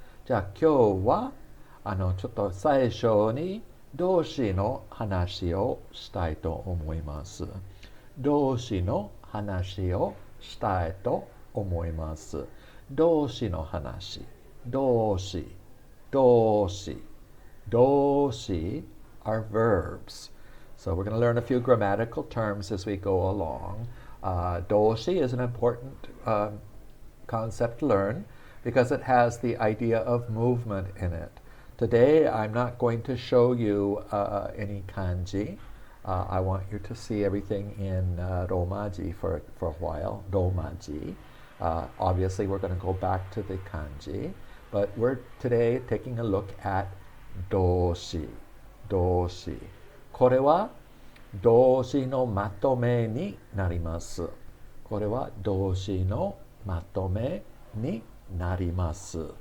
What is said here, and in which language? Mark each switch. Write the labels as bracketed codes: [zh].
[ja] じゃあ今日はちょっと最初に動詞の話をしたいと思います。動詞の話をしたいと思います。動詞の話。動詞。動詞。 [en] 動詞 are verbs. So we're going to learn a few grammatical terms as we go along. Doshi is an important concept to learn because it has the idea of movement in it. Today, I'm not going to show you any kanji. I want you to see everything in Romaji for a while, Romaji. Obviously, we're going to go back to the kanji, but we're today taking a look at doshi. Doshi. [ja] これは動詞のまとめになります。これは動詞のまとめになります。